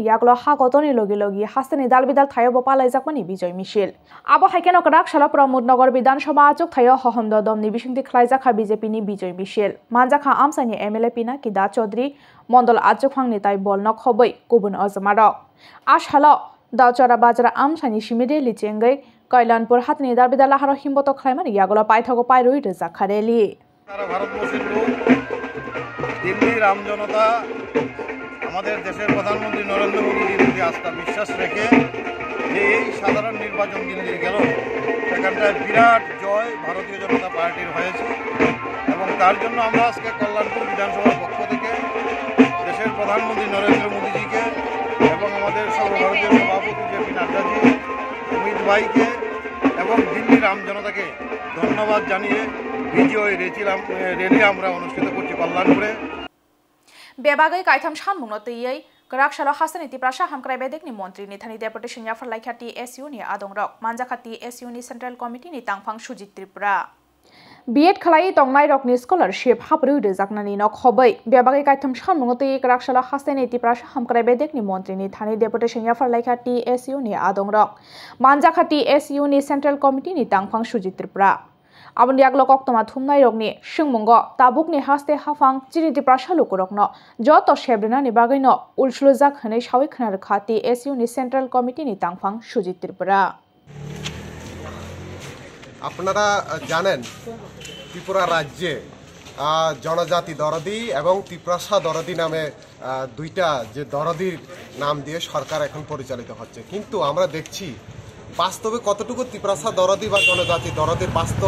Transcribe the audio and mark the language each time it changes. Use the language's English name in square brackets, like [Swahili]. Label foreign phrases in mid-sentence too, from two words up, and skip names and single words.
[Kok Borok] Yaglo Hagotoni Logi Logi Hastani Dalbidal Thayo Bopalaijakmani Bijoy Michel Abo Haikeno Grakshalo Pramod Nagar Bidansabha Achuk Thayo Hohomdodom ni Bishingtei Khlaijaka BJP ni Bijoy Michel Manjaka Amsani MLA Pinaki Da Chaudhary Mondol Achukphang ni Tai Bolno Khobui Kubun Ozmaro Ashalo Dauchara Bajra Amsani Shimide Lichengai Kailanpur Hatni Dalbidal Laharo Himboto Khlaimani Yaglo Paithago Pairui Zakhareli [Bangla] সারা ভারতবর্ষের লোক দিল্লির আমজনতা আমাদের দেশের প্রধানমন্ত্রী নরেন্দ্র মোদীর প্রতি আস্থা বিশ্বাস রেখে যে এই সাধারণ নির্বাচন দিল্লির গেল সেখানটায় বিরাট জয় ভারতীয় জনতা পার্টির হয়েছে এবং তার জন্য আমরা আজকে কল্যাণপুর বিধানসভার পক্ষ থেকে দেশের প্রধানমন্ত্রী নরেন্দ্র মোদীজিকে এবং আমাদের সর্বভারতীয় সভাপতি জেপি নাড্ডাজি অমিত ভাইকে এবং দিল্লির আমজনতাকে ধন্যবাদ জানিয়ে বিজয় রেলি আমরা অনুষ্ঠিত করছি কল্যাণপুরে [Kok Borok] Bebagai Kaitam Shanmungno Tiyai Grakshalo Hasani Tiprasha Hamkrai Bedekni Montri ni Thani Deputation Yafar Laikha TSU ni Adongrok Manjaka TSU ni [English] Central Committee [Kok Borok] ni Tangphang Sujit Tripura B.Ed Khalai Tongnai Rokni Scholarship Hapru Rejaknani no Khobui Bebagai Kaitam Shanmungno Tiyai Grakshalo Hasani Tiprasha Hamkrai Bedekni Montri ni Thani Deputation Yafar Laikha TSU ni Adongrok Manjaka TSU ni [English] Central Committee [Kok Borok] ni Tangphang Sujit Tripura Abon Yaglo Koktoma Thumnai Rokni Shungmungo Tabukni Haste Hafang Jiniti Prashalu Kurokno Joto Shebrina ni Bagaino Ulshuluzak Hane Shawi Khnar Khati SU ni [English] Central Committee [Kok Borok] ni Tangphang Sujit Tripura [Bangla] আপনারা জানেন ত্রিপুরা রাজ্যে জনজাতি দরদি এবং ত্রিপ্রাসা দরদি নামে দুইটা যে দরদির নাম দিয়ে সরকার এখন পরিচালিত হচ্ছে কিন্তু আমরা দেখছি বাস্তবে কতটুকু ত্রিপ্রাসা দরদি বা জনজাতি দরদির বাস্তব